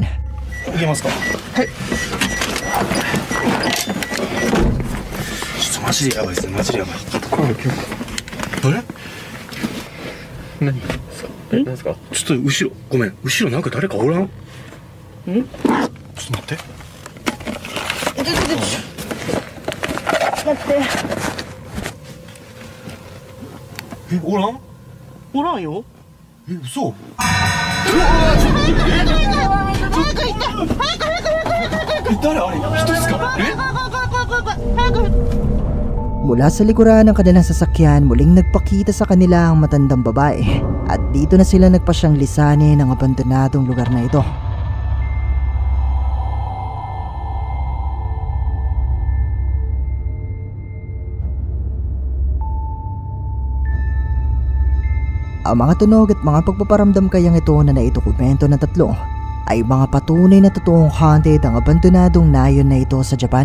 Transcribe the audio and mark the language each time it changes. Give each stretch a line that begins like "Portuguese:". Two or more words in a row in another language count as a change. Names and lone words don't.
Japanese: Ikemasu ka? はい。マジでやばいですね、マジでやばい。あれ何ですか？何ですか？ちょっと後ろ、ごめん、後ろなんか誰かおらん？ちょっと待って。待って。え、おらん？おらんよ。え、嘘？誰あれ？人ですか？
Filipino: Mula sa likuran ng kanilang sasakyan, muling nagpakita sa kanila ang matandang babae at dito na sila nagpasyang lisanin ang abandonadong lugar na ito. Ang mga tunog at mga pagpaparamdam kayang ito na naitokumento ng tatlo ay mga patunay na totoong haunted ang abandonadong nayon na ito sa Japan.